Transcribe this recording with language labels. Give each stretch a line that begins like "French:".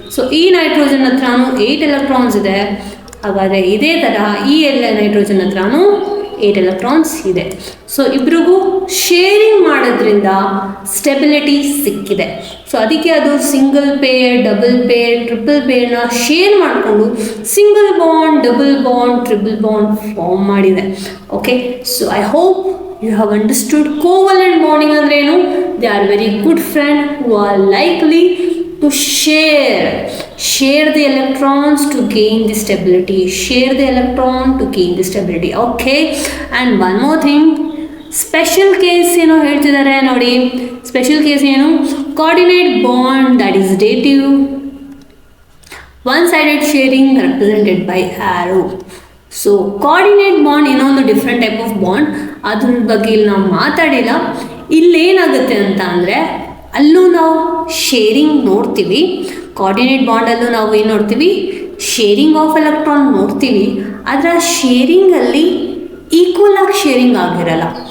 Kannada: So ಈ nitrogen ಹತ್ರನೂ 8 electrons ಇದೆ. ಹಾಗಾದರೆ ಇದೇ ಥರ ಈ ಎಲ್ಲ ನೈಟ್ರೋಜನ್ ಹತ್ರನೂ 8 ಎಲೆಕ್ಟ್ರಾನ್ಸ್ ಇದೆ. ಸೊ ಇಬ್ರಿಗೂ ಶೇರಿಂಗ್ ಮಾಡೋದ್ರಿಂದ ಸ್ಟೆಬಿಲಿಟಿ ಸಿಕ್ಕಿದೆ. ಸೊ ಅದಕ್ಕೆ ಅದು single peer, double peer, triple ಪೇರ್ನ share ಮಾಡಿಕೊಂಡು single bond, double bond, triple bond form ಮಾಡಿದೆ.
English: Okay, so I hope you have understood covalent bonding andrenu. They are very good friends who are likely to share the electrons to gain the stability. Share the electron to gain the stability. Okay, and one more thing, special case
Kannada: ಏನು ಹೇಳ್ತಿದ್ದಾರೆ ನೋಡಿ. Special case ಏನು?
English: coordinate bond, that is dative one-sided sharing represented by arrow.
Kannada: So coordinate bond ಇನ್ನೊಂದು
English: different type of bond,
Kannada: ಅದ್ರ ಬಗ್ಗೆ ಇಲ್ಲಿ ನಾವು ಮಾತಾಡಿಲ್ಲ. ಇಲ್ಲೇನಾಗುತ್ತೆ ಅಂತ ಅಂದರೆ, ಅಲ್ಲೂ ನಾವು ಶೇರಿಂಗ್ ನೋಡ್ತೀವಿ. ಕೋಆರ್ಡಿನೇಟ್ ಬಾಂಡಲ್ಲೂ ನಾವು ಏನು ನೋಡ್ತೀವಿ? ಶೇರಿಂಗ್ ಆಫ್ ಎಲೆಕ್ಟ್ರಾನ್ ನೋಡ್ತೀವಿ. ಆದರೆ ಆ ಶೇರಿಂಗಲ್ಲಿ ಈಕ್ವಲ್ ಆಗಿ ಶೇರಿಂಗ್ ಆಗಿರಲ್ಲ.